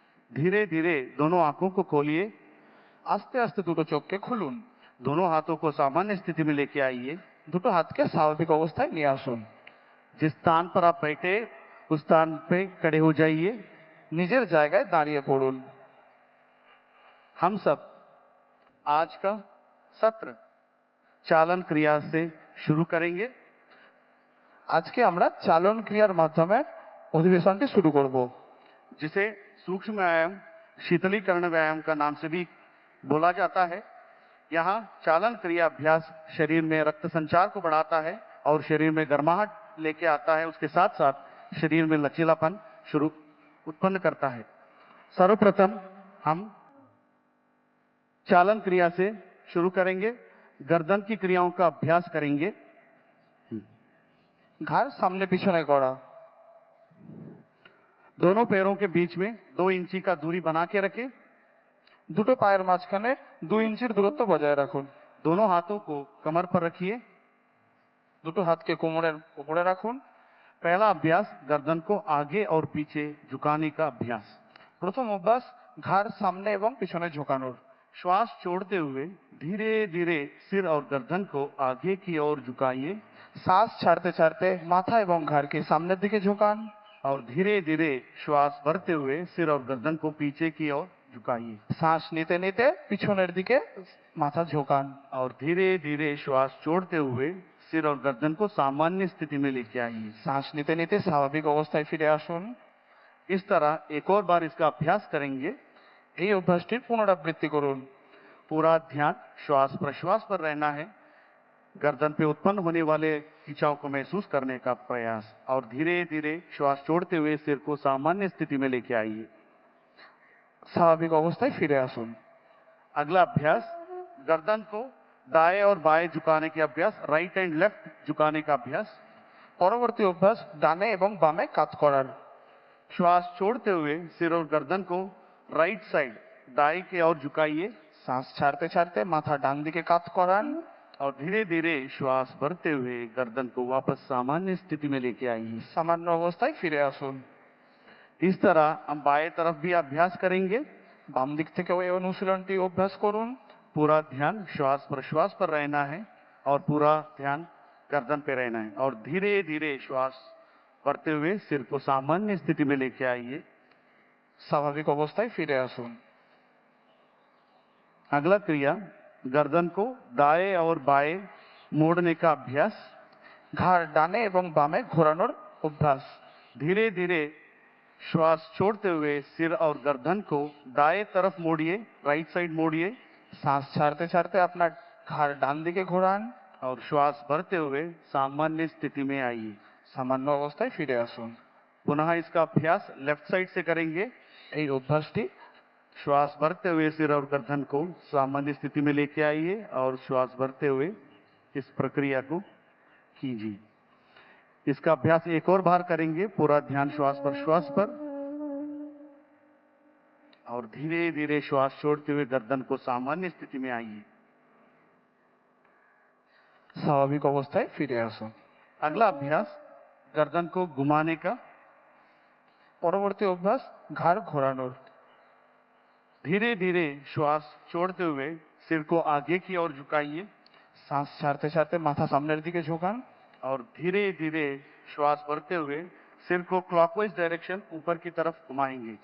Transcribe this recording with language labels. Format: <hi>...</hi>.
<hi>धीरे धीरे दोनों आंखों को खोलिए।</hi> <bn>আস্তে আস্তে দুটো চোখকে খুলুন।</bn> <hi>दोनों हाथों को सामान्य स्थिति में लेके आइए।</hi> <bn>দুটো হাতকে স্বাভাবিক অবস্থায় নিয়ে আসুন।</bn> <hi>जिस स्थान पर आप बैठे उस स्थान पे खड़े हो जाइए।</hi> <bn>নিজের জায়গায় দাঁড়িয়ে পড়ুন।</bn> <hi>हम सब आज का सत्र चालन क्रिया से शुरू करेंगे।</hi> <bn>আজকে আমরা চালন ক্রিয়ার মাধ্যমে অধিবেশনটি শুরু করব,</bn> <hi>जिसे सूक्ष्म व्यायाम शीतलीकरण व्यायाम का नाम से भी बोला जाता है। यहाँ चालन क्रिया अभ्यास शरीर में रक्त संचार को बढ़ाता है और शरीर में गर्माहट लेके आता है, उसके साथ साथ शरीर में लचीलापन उत्पन्न करता है। सर्वप्रथम हम चालन क्रिया से शुरू करेंगे। गर्दन की क्रियाओं का अभ्यास करेंगे।</hi> <bn>ঘাড় সামনে পিছনে করা।</bn> <hi>दोनों पैरों के बीच में 2 इंची का दूरी बना के रखें।</hi> <bn>দুটো পায়ের মাঝখানে 2 ইঞ্চির দূরত্ব বজায় রাখুন।</bn> <hi>दोनों हाथों को कमर पर रखिए।</hi> <bn>দুটো হাতকে কোমরের উপরে রাখুন।</bn> <hi>पहला अभ्यास गर्दन को आगे और पीछे झुकाने का अभ्यास।</hi> <bn>প্রথম অভ্যাস ঘাড় সামনে এবং পিছনে ঝোঁকানোর।</bn> <hi>श्वास छोड़ते हुए धीरे धीरे सिर और गर्दन को आगे की ओर झुकाइए</hi> <bn>শ্বাস ছাড়তে ছাড়তে মাথা এবং ঘাড়কে সামনের দিকে ঝোঁকান।</bn> <hi>और धीरे धीरे श्वास भरते हुए सिर और गर्दन को पीछे की ओर झुकाइए</hi> <bn>শ্বাস নিতে নিতে পিছনের দিকে মাথা ঝোঁকান।</bn> <hi>और धीरे धीरे श्वास छोड़ते हुए सिर और गर्दन को सामान्य स्थिति में लेके आइए।</hi> <bn>শ্বাস নিতে নিতে স্বাভাবিক অবস্থায় ফিরে আসুন।</bn> <hi>इस तरह एक और बार इसका अभ्यास करेंगे।</hi> <bn>এই অভ্যাসটির পুনরাবৃত্তি করুন।</bn> <hi>पूरा ध्यान श्वास प्रश्वास पर रहना है। गर्दन पे उत्पन्न होने वाले खिंचाव को महसूस करने का प्रयास और धीरे धीरे श्वास छोड़ते हुए सिर को सामान्य स्थिति में लेके आइए।</hi> <bn>স্বাভাবিক অবস্থায় ফিরে আসুন।</bn> <hi>अगला अभ्यास गर्दन को दाएं और बाएं झुकाने के अभ्यास,</hi> <en>right and left</en> <hi>झुकाने का अभ्यास।</hi> <bn>পরবর্তী অভ্যাস ডানে এবং বামে কাত করার।</bn> <hi>श्वास छोड़ते हुए सिर और गर्दन को राइट साइड दाएं की ओर झुकाइए।</hi> <bn>শ্বাস ছাড়তে ছাড়তে মাথা ডান দিকে কাত করান।</bn> <hi>और धीरे धीरे श्वास भरते हुए गर्दन को वापस सामान्य स्थिति में लेके आइए।</hi> <bn>সামান্য অবস্থায় ফিরে আসুন।</bn> <hi>इस तरह हम बाएं तरफ भी अभ्यास करेंगे।</hi> <bn>বাম দিক থেকেও এই অনুশীলনটি অভ্যাস করুন।</bn> <hi>पूरा ध्यान श्वास प्रश्वास पर रहना है और पूरा ध्यान गर्दन पे रहना है और धीरे धीरे श्वास भरते हुए सिर को सामान्य स्थिति में लेके आइए।</hi> <bn>স্বাভাবিক অবস্থায় ফিরে আসুন।</bn> <hi>अगला क्रिया गर्दन को दाएं और बाएं मोड़ने का अभ्यास।</hi> <bn>ঘাড় ডানে এবং বামে ঘোরানোর অভ্যাস।</bn> <hi>धीरे धीरे श्वास छोड़ते हुए सिर और गर्दन को दाएं तरफ मोड़िए, राइट साइड मोड़िए</hi> <bn>শ্বাস ছাড়তে ছাড়তে আপনার ঘাড় ডান দিকে ঘোরান।</bn> <hi>और श्वास भरते हुए सामान्य स्थिति में आइए।</hi> <bn>সামান্য অবস্থায় ফিরে আসুন।</bn> <hi>पुनः इसका अभ्यास लेफ्ट साइड से करेंगे।</hi> <bn>এই অভ্যাসটি</bn> <hi>श्वास भरते हुए सिर और गर्दन को सामान्य स्थिति में लेके आइए और श्वास भरते हुए इस प्रक्रिया को कीजिए। इसका अभ्यास एक और बार करेंगे। पूरा ध्यान श्वास प्रश्वास पर और धीरे धीरे श्वास छोड़ते हुए गर्दन को सामान्य स्थिति में आइए।</hi> <bn>স্বাভাবিক অবস্থায় ফিরে আসুন।</bn> <hi>अगला अभ्यास गर्दन को घुमाने का।</hi> <bn>পরবর্তী অভ্যাস ঘাড় ঘোরানোর।</bn> <hi>धीरे धीरे श्वास छोड़ते हुए सिर को आगे की ओर झुकाइए</hi> <bn>শ্বাস ছাড়তে ছাড়তে মাথা সামনের দিকে ঝোঁকান</bn> <hi>और धीरे धीरे श्वास भरते हुए सिर को क्लॉकवाइज डायरेक्शन ऊपर की तरफ घुमाएंगे</hi>